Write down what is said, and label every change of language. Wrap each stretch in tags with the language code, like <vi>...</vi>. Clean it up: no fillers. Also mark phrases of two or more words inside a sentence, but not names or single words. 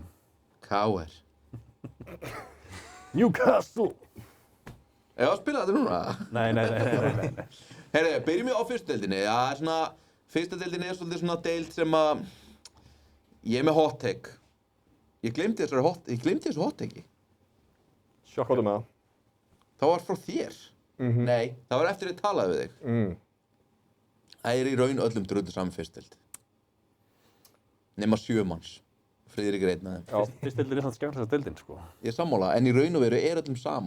<is>KR. Newcastle! Já, spila þetta núna. Nei. Herri, byrjum við á fyrstu deildinni. Já, svona, fyrsta deildinni er svolítið svona deild sem að ég er með</is> <en>hot take.</en> <is>Ég gleymdi þessu</is> <en>hot take-i.</en> <is>Hvað með það? Það var frá þér. Nei, það var eftir að ég talaði við þig. Það er í raun öllum drullu saman fyrst deild. Nema 7 manns. Friðrik er einn af þeim. Fyrst deildin er svona skemmtilegasta deildin, sko. Ég er sammála, en í raun og veru er öllum sama.</is>